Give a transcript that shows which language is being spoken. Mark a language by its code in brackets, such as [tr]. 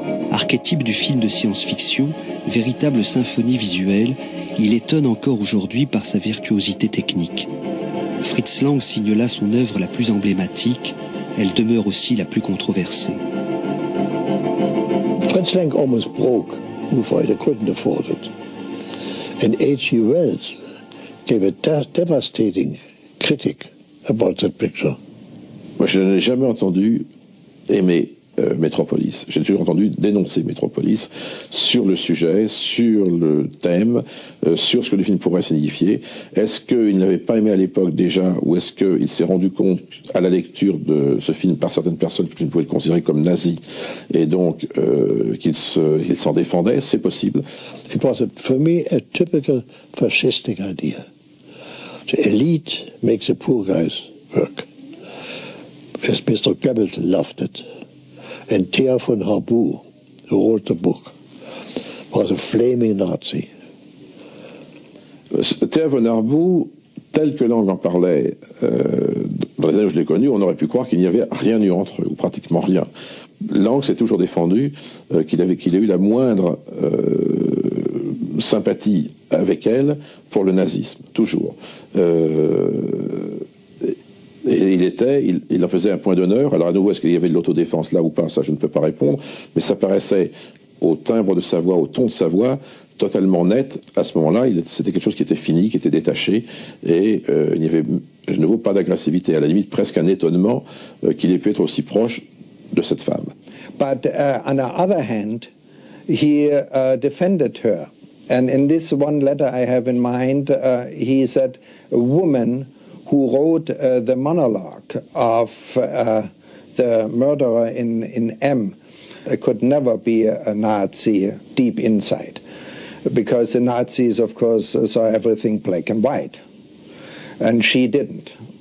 [fr] Archétype du film de science-fiction, véritable symphonie visuelle, il étonne encore aujourd'hui par sa virtuosité technique. Fritz Lang signe là son œuvre la plus emblématique, elle demeure aussi la plus controversée. [en] Fritz Lang almost broke UFA, they couldn't afford it. And H.G. Wells gave a devastating critic about that picture. [fr] Moi, je n'ai jamais entendu aimer Metropolis. J'ai toujours entendu dénoncer Metropolis sur le sujet, sur le thème, sur ce que le film pourrait signifier. Est-ce qu'il ne l'avait pas aimé à l'époque déjà, ou est-ce qu'il s'est rendu compte à la lecture de ce film par certaines personnes qui pouvaient le considérer comme nazi, et donc qu'il s'en défendait? C'est possible. [en] It was, for me, a typical fascistic idea. The elite makes the poor guys work. As Mr. Goebbels loved it. And Thea von Harbour, who wrote the book, was a flaming Nazi. [fr] Thea von Harbour, tel que Lang en parlait dans les années où je l'ai connu, on aurait pu croire qu'il n'y avait rien eu entre eux, ou pratiquement rien. Lang s'est toujours défendu qu'il a eu la moindre sympathie avec elle pour le nazisme, toujours. Et il en faisait un point d'honneur. Alors à nouveau, est-ce qu'il y avait de l'autodéfense là ou pas? Ça, je ne peux pas répondre. Mais ça paraissait, au timbre de sa voix, au ton de sa voix, totalement net. À ce moment-là, c'était quelque chose qui était fini, qui était détaché. Et il n'y avait, de nouveau, pas d'agressivité. À la limite, presque un étonnement qu'il ait pu être aussi proche de cette femme. [en] But on the other hand, he defended her. And in this one letter I have in mind, he said, a woman who wrote the monologue of the murderer in M could never be a Nazi deep inside, because the Nazis, of course, saw everything black and white, and she didn't.